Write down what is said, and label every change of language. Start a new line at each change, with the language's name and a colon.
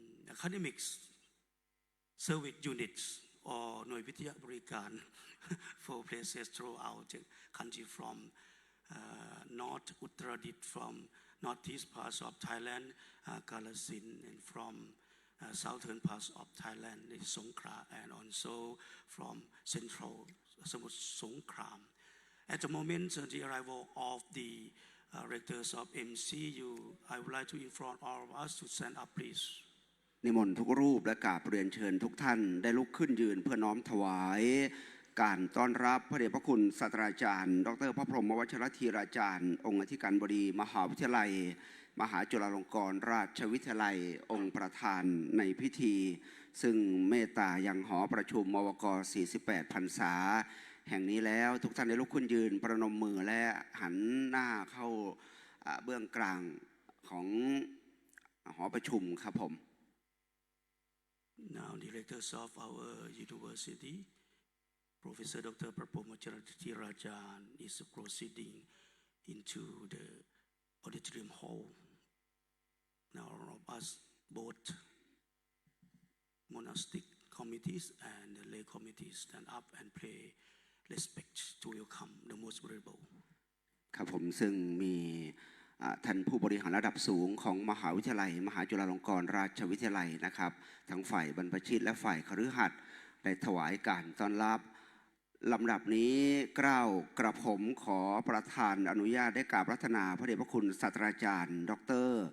English: academics service units or
Thai: หน่วยวิทยาบริการ
English: for places throughout the country from North Uttaradit, from northeast parts of Thailand, Kalasin, and from southern parts of Thailand, Songkhla, and also from central Samut Songkhram. At the moment, the arrival of the rectors of MCU, I would like to inform all of us to stand up, please.
Thai: นิมนต์ทุกรูปและกราบเรียนเชิญทุกท่านได้ลุกขึ้นยืนเพื่อน้อมถวายการต้อนรับพระเดชพระคุณศาสตราจารย์ดร.พระพรหมวชิรธีราจารย์องค์อธิการบดีมหาวิทยาลัยมหาจุฬาลงกรณราชวิทยาลัยองค์ประธานในพิธีซึ่งเมตตายังหอประชุมมวก48พรรษาแห่งนี้แล้วทุกท่านได้ลุกขึ้นยืนประนมมือและหันหน้าเข้าเบื้องกลางของหอประชุมครับผม
English: Now, the directors of our university, Professor Dr. Prapom Rajan, is proceeding into the auditorium hall. Now, all of us, both monastic committees and lay committees, stand up and pay respect to welcome the most venerable.
Thai: ครับผมซึ่งมีท่านผู้บริหารระดับสูงของมหาวิทยาลัยมหาจุฬาลงกรณราชวิทยาลัยนะครับทั้งฝ่ายบรรพชิตและฝ่ายคฤหัสถ์ได้ถวายการต้อนรับลำดับนี้เกล้ากระผมขอประธานอนุญาตได้กราบรัตนาพระเดชพระคุณศาสตราจารย์ดร.